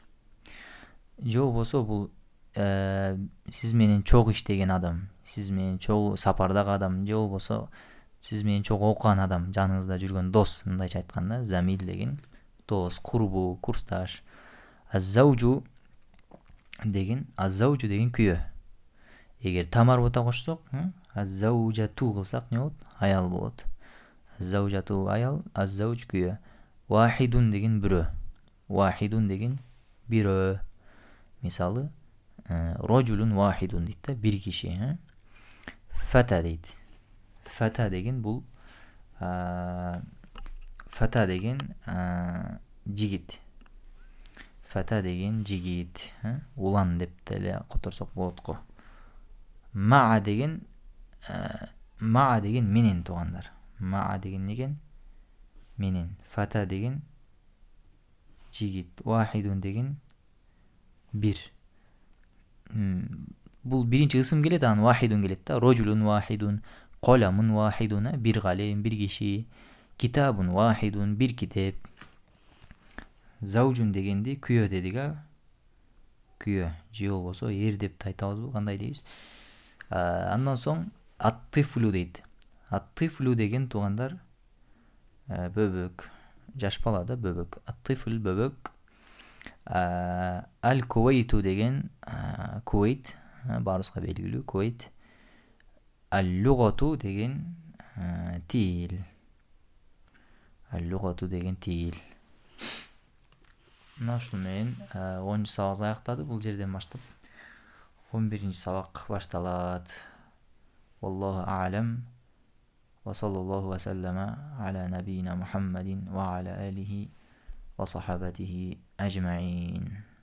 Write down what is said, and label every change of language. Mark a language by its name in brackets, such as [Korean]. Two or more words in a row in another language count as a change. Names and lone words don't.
[Kyrgyz] Же болбосо бул сиз менен чогуу иштеген адам, сиз менен чогуу сапардагы адам, же болбосо сиз менен чогуу окуган адам, жаныңызда жүргөн дос, мындайча айтканда, замил деген дос, курбу, курсташ. Az-zawju деген күйөө. Эгер тамарбута кошсок, az-zawjatu кылсак не болот? Аял болот. Az-zawjatu аял, az-zawj күйөө. Wahidun деген бирөө. Wahidun деген бирөө. Мисалы, [Arabic] رجلٌ واحدٌ [Kyrgyz] дейт да, бир киши. Фата дейт. Фата деген бул фата деген жигит. Фата деген жигит, улан деп деле которсок болот го. Маа деген менен туугандар. Маа деген неген? Менен. Фата деген жигит. Вахидун деген бир. Бул биринчи ысым келет, анан вахидун келет да. [Arabic] رجلٌ واحدٌ، قلمٌ واحدٌ, [Kyrgyz] бир калем, бир киши. [Arabic] كتابٌ واحدٌ, [Kyrgyz] бир китеп. Заужун дегенди күйөө дедик, күйөө. Же болбосо эр деп айтабызбы, кандай дейбиз? Андан соң аттифлу дейт. Аттифлу деген туугандар бөбөк, жаш бала да бөбөк. Аттифл бөбөк. Ал кувейту деген Кувейт, баарыбызга белгилүү Кувейт. Ал-лугату деген тил. Ал-лугату деген тил. Мына ушуну менен 10-чу сабагыбыз аяктады. Бул жерден баштап 11-ci сабак башталат. [Arabic] والله أعلم. وصلى الله وسلم على نبينا محمدٍ وعلى آله وصحابته أجمعين.